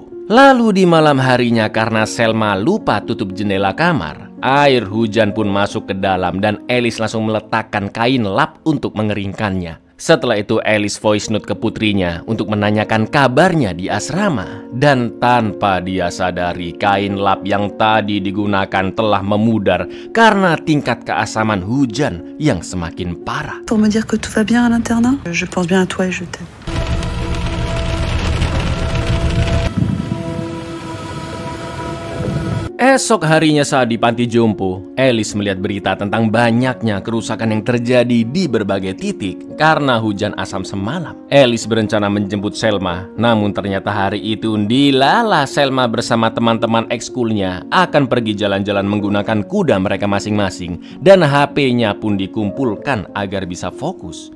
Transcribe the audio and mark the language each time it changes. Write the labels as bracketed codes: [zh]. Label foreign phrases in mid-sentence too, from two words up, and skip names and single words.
[id] Lalu di malam harinya karena Selma lupa tutup jendela kamar, air hujan pun masuk ke dalam dan Elis langsung meletakkan kain lap untuk mengeringkannya. Setelah itu Alice [en] voice note [id] ke putrinya untuk menanyakan kabarnya di asrama. Dan tanpa dia sadari, kain lap yang tadi digunakan telah memudar karena tingkat keasaman hujan yang semakin parah. [fr] Pour me dire que tout va bien à l'internat, je pense bien à toi et je t'aime. [id] Esok harinya saat di panti jompo, Alice melihat berita tentang banyaknya kerusakan yang terjadi di berbagai titik karena hujan asam semalam. Alice berencana menjemput Selma, namun ternyata hari itu dilala Selma bersama teman-teman ekskulnya akan pergi jalan-jalan menggunakan kuda mereka masing-masing dan HP-nya pun dikumpulkan agar bisa fokus.